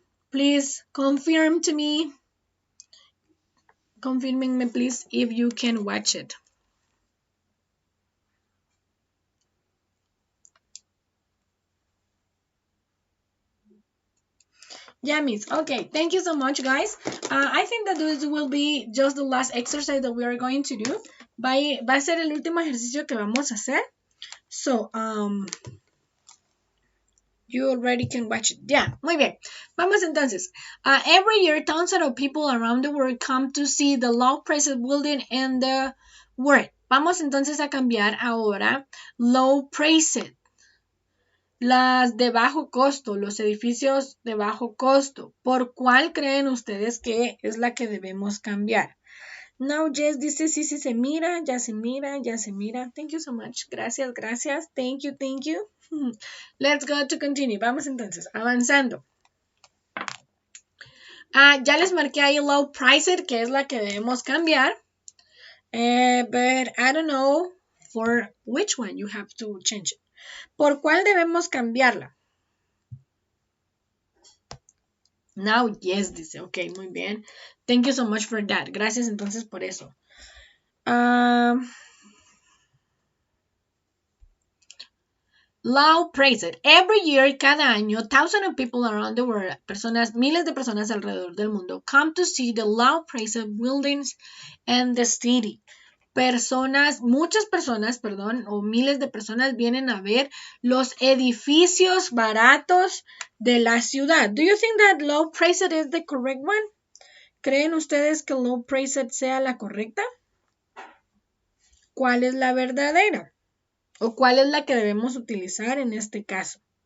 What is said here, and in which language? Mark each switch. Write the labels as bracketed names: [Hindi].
[English] Please confirm to me. Confirming me, please, if you can watch it. Yeah, miss. Okay, thank you so much, guys. I think that this will be just the last exercise that we are going to do. [Spanish] Va a ser el último ejercicio que vamos a hacer. [English] So, you already can watch it. Yeah, [Spanish] muy bien. Vamos entonces. [English] Every year, thousands of people around the world come to see the low-priced building in the world. [Spanish] Vamos entonces a cambiar ahora low-priced. Las de bajo costo, los edificios de bajo costo. ¿Por cuál creen ustedes que es la que debemos cambiar? Now Jess dice sí, sí se mira, ya se mira, ya se mira. [English] Thank you so much. [Spanish] Gracias, gracias. [English] Thank you, thank you. Let's go to continue. [Spanish] Vamos entonces, avanzando. Ya les marqué ahí low priced, que es la que debemos cambiar. [English] But I don't know for which one you have to change it. [Spanish] ¿Por cuál debemos cambiarla? [English] Now, yes, [Spanish] dice. Ok, muy bien. [English] Thank you so much for that. [Spanish] Gracias entonces por eso. [English] Low praised. Every year, [Spanish] cada año, [English] thousands of people around the world, [Spanish] miles de personas alrededor del mundo, [English] come to see the low praised buildings and the city. [Spanish] Muchas personas, perdón, o miles de personas vienen a ver los edificios baratos de la ciudad. [English] Do you think that low priced is the correct one? [Spanish] ¿Creen ustedes que low priced sea la correcta? ¿Cuál es la verdadera? ¿O cuál es la que debemos utilizar en este caso?